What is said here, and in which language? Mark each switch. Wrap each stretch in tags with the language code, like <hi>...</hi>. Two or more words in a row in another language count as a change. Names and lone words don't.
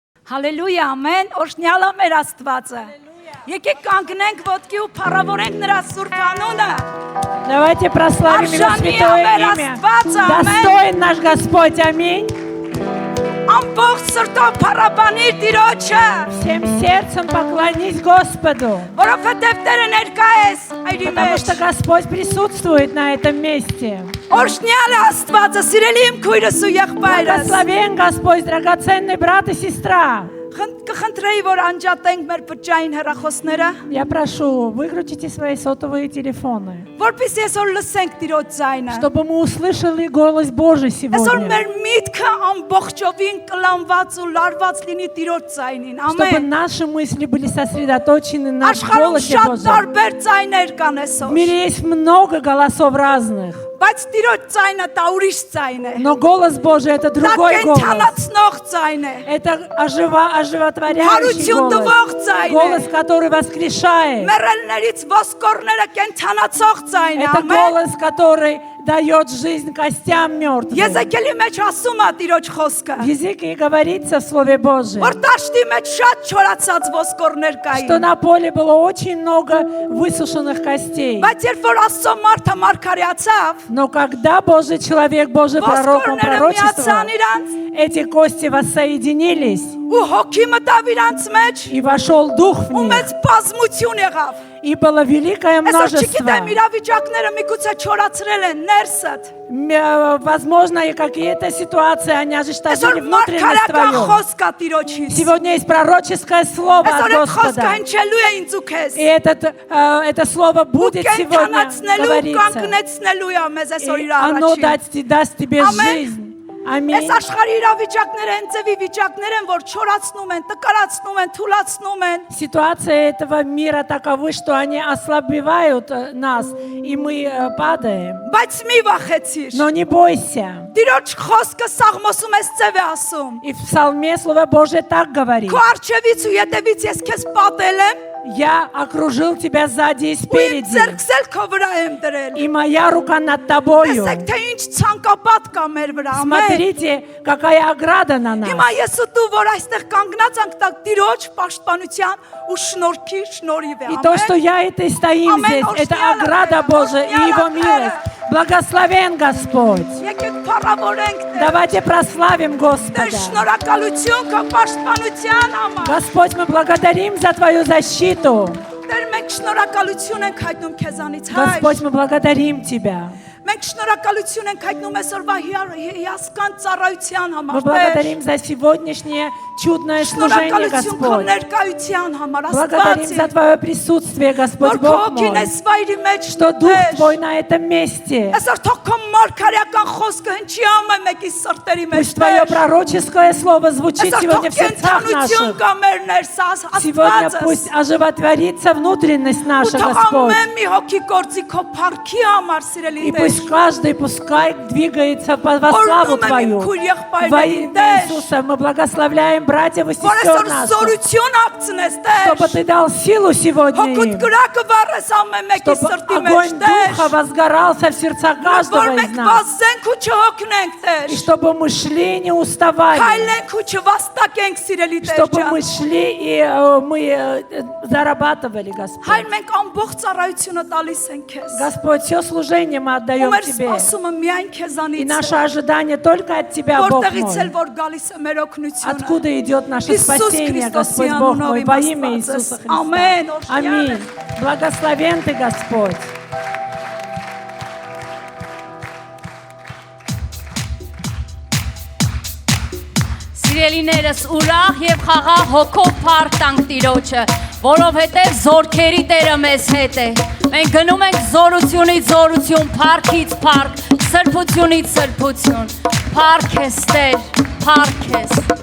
<hy>Հալելույա, ամեն, օրհնյալ է մեր Աստվածը։ Եկեք կանգնենք ոտքի ու փառավորենք նրա սուրբ անունը։</hy> <ru>Давайте прославим Его святое имя. Достоин наш Господь, аминь.</ru> <hy>Ամբողջ սրտով փառաբանիր Տիրոջը։</hy> <ru>Всем сердцем поклонись Господу.</ru> <hy>Որովհետև Տերը ներկա է այդի</hy> <ru>Потому</ru> <hy>մեջ։</hy> <ru>что Господь присутствует на этом месте.</ru> <hy>Օրհնյալ է Աստվածը, սիրելի իմ քույրս ու եղբայրս։</hy> <ru>Благословен Господь, драгоценный брат и сестра.</ru> <hy>Կխնդրեի, որ անջատենք մեր բջջային հեռախոսները,</hy> <ru>Я прошу, выкрутите свои сотовые телефоны,</ru> <hy>որպեսզի այսօր լսենք Տիրոջ ձայնը։</hy> <ru>чтобы мы услышали голос Божий</ru> <hy>Այսօր</hy> <ru>сегодня.</ru> <hy>մեր միտքը ամբողջովին կլանված ու լարված լինի Տիրոջ ձայնին։</hy> <ru>Чтобы</ru> <hy>Ամեն։</hy> <ru>наши мысли были сосредоточены на</ru> <hy>Աշխարհում</hy> <ru>голосе</ru> <hy>շատ</hy> <ru>Божьем.</ru> <hy>տարբեր ձայներ կան</hy> <ru>В</ru> <hy>այսօր,</hy> <ru>мире есть много голосов разных,</ru> <hy>բայց Տիրոջ ձայնը դա ուրիշ ձայն է։</hy> <ru>но голос Божий — это</ru> <hy>Դա</hy> <ru>другой голос.</ru> <hy>կենթանացնող ձայն է։</hy> <ru>Это оживотворяющий</ru> <hy>Հարություն տվող</hy> <ru>голос.</ru> <hy>ձայն է։</hy> <ru>Голос, который воскрешает.</ru> <hy>Մեռելներից ոսկորները կենթանացող ձայն է։</hy> <ru>Это</ru> <hy>Ամեն։</hy> <ru>голос, который дает жизнь костям мертвым.</ru> <hy>Եզեկիելի մեջ ասում է Տիրոջ խոսքը,</hy> <ru>В языке говорится в Слове Божьем,</ru> <hy>որ տաշտի մեջ շատ չորացած ոսկորներ</hy> <ru>что</ru> <hy>կային։</hy> <ru>на поле было очень много высушенных костей.</ru> <hy>Բայց երբ որ Աստծո մարդը մարգարեացավ,</hy> <ru>Но когда Божий человек, Божий пророк, он</ru> <hy>ոսկորները</hy> <ru>пророчествовал,</ru> <hy>միացան իրանց</hy> <ru>эти кости воссоединились,</ru> <hy>ու հոգի մտավ իրանց մեջ</hy> <ru>и вошел дух в</ru> <hy>ու</hy> <ru>них,</ru> <hy>մեծ բազմություն եղավ։</hy> <ru>и было великое</ru> <hy>Այսօր</hy> <ru>множество.</ru> <hy>չգիտեմ իրավիճակները միգուցե չորացրել են ներսդ։</hy> <ru>Возможно, и какие-то ситуации, они ожесточили</ru> <hy>Այսօր</hy> <ru>внутренность</ru> <hy>մարգարեական</hy> <ru>твою.</ru> <hy>խոսք կա Տիրոջից։</hy> <ru>Сегодня есть пророческое слово от</ru> <hy>Այսօր այդ խոսքը</hy> <ru>Господа.</ru> <hy>հնչելու է ինձ ու քեզ։</hy> <ru>И это слово будет сегодня</ru> <hy>Կենթանացնելու,</hy> <ru>говориться.</ru> <hy>կանգնեցնելու է մեզ այսօր</hy> <ru>И</ru> <hy>իր</hy> <ru>оно</ru> <hy>առաջին։</hy> <ru>даст тебе</ru> <hy>Ամեն։</hy> <ru>жизнь.</ru> <hy>Այս</hy> <ru>Аминь.</ru> <hy>աշխարհի իրավիճակները հենց ձևի վիճակներ են, որ չորացնում են, տկարացնում են, թուլացնում են։</hy> <ru>Ситуация этого мира таковы, что они ослабевают нас, и мы падаем.</ru> <hy>Բայց մի վախեցիր։</hy> <ru>Но не бойся.</ru> <hy>Տիրոջ խոսքը Սաղմոսում էս ձև է ասում։</hy> <ru>И в Псалме Слово Божие так говорит.</ru> <hy>Քո արջևից ու ետևից ես քեզ պատել եմ,</hy> <ru>Я окружил тебя сзади и</ru> <hy>ու իմ</hy> <ru>спереди,</ru> <hy>ձեռքս էլ քո вրա եմ дրել։</hy> <ru>и моя рука над тобою.</ru> <hy>Տեսեք, թե ինչ ցանկապատ կա մեր վրա։ Ամեն։</hy> <ru>Смотрите, какая ограда на нас.</ru> <hy>Հիմա ես ու դու, որ այստեղ կանգնած ենք, տակ Տիրոջ պաշտպանության ու շնորհքի շնորհիվ է։</hy> <ru>И то, что я и ты стоим</ru> <hy>Ամեն,</hy> <ru>здесь, это</ru> <hy>օրհնյալ է</hy> <ru>ограда</ru> <hy>Տերը,</hy> <ru>Божия и Его</ru> <hy>օրհնյալ է</hy> <ru>милость. Благословен Господь.</ru> <hy>Եկեք փառավորենք Տեր։</hy> <ru>Давайте прославим</ru> <hy>Տեր</hy> <ru>Господа.</ru> <hy>շնորհակալություն քո պաշտպանության համար։</hy> <ru>Господь, мы благодарим за Твою защиту.</ru> <hy>Տեր մենք շնորհակալություն ենք հայտնում քեզանից, հայր։</hy> <ru>Господь, мы благодарим Тебя.</ru> <hy>Մենք շնորհակալություն ենք հայտնում այսօրվա հիասքանչ ծառայության</hy> <ru>Мы</ru> <hy>համար, Տեր։</hy> <ru>благодарим за сегодняшнее чудное служение,</ru> <hy>Շնորհակալություն քո</hy> <ru>Господь.</ru> <hy>ներկայության համար,</hy> <ru>Благодарим</ru> <hy>Աստված։</hy> <ru>за Твое присутствие, Господь</ru> <hy>Որ քո</hy> <ru>Бог</ru> <hy>հոգին</hy> <ru>мой,</ru> <hy>էս վայրի մեջ</hy> <ru>что Дух</ru> <hy>Տեր։</hy> <ru>Твой на этом месте.</ru> <hy>Այսօր թող քո մարգարեական խոսքը հնչի ամեն մեկի սրտերի մեջ,</hy> <ru>Пусть Твое пророческое слово звучит</ru> <hy>Այսօր</hy> <ru>сегодня</ru> <hy>թող</hy> <ru>в сердцах</ru> <hy>կենթանություն</hy> <ru>наших.</ru> <hy>կա մեր ներսը,</hy> <ru>Сегодня</ru> <hy>Աստվածս։</hy> <ru>пусть оживотворится внутренность</ru> <hy>Ու</hy> <ru>наша,</ru> <hy>թող</hy> <ru>Господь.</ru> <hy>ամեն մի հոգի գործի քո փառքի համար, сիրելի</hy> <ru>И</ru> <hy>Տեր։</hy> <ru>пусть каждый пускай двигается во славу</ru> <hy>Օրհնում եմ իմ</hy> <ru>Твою.</ru> <hy>քույր</hy> <ru>Во</ru> <hy>եղբայրների</hy> <ru>имя</ru> <hy>Տեր,</hy> <ru>Иисуса мы благословляем братьев и</ru> <hy>որ</hy> <ru>сестер</ru> <hy>այսօր</hy> <ru>наших,</ru> <hy>զորություն ակցնես,</hy> <ru>чтобы</ru> <hy>Տեր։</hy> <ru>Ты дал силу сегодня</ru> <hy>Հոգուտ</hy> <ru>им,</ru> <hy>գրակը վառես ամեն մեկի</hy> <ru>чтобы</ru> <hy>սրտի մեջ,</hy> <ru>огонь</ru> <hy>Տեր։</hy> <ru>Духа возгорался в сердцах</ru> <hy>Որ</hy> <ru>каждого из</ru> <hy>մենք</hy> <ru>нас,</ru> <hy>վազենք ու չհոգնենք, Տեր։</hy> <ru>и чтобы мы шли и не уставали,</ru> <hy>Քայլենք ու չվաստակենք, սիրելի Տեր</hy> <ru>чтобы</ru> <hy>ջան։</hy> <ru>мы шли и мы зарабатывали, Господь.</ru> <hy>Հայր մենք ամբողջ ծառայությունը տալիս ենք քեզ։</hy> <ru>Господь, все служение мы</ru> <hy>Ու</hy> <ru>отдаем</ru> <hy>մեր</hy> <ru>Тебе.</ru> <hy>սպասումը միայն</hy> <ru>И</ru> <hy>քեզանից</hy> <ru>наше</ru> <hy>է։</hy> <ru>ожидание только от Тебя, Бог</ru> <hy>Որտեղից էլ</hy> <ru>мой.</ru> <hy>որ գալիս է մեր օգնությունը։</hy> <ru>Откуда идет наше Иисус спасение, Христос, Господь я Бог ану мой, новый во имя Господь. Иисуса Аминь. Христа. Аминь. Благословен Ты, Господь.</ru> <hy>Սիրելիներս ուրախ եւ խաղաղ հոգով փառք տանք Տիրոջը, որովհետեւ զորքերի Տերը մեզ հետ է։ Մենք գնում ենք զորությունից զորություն, փառքից փառք, սրբությունից սրբություն։ Փառք ես Տեր, փառք ես։</hy>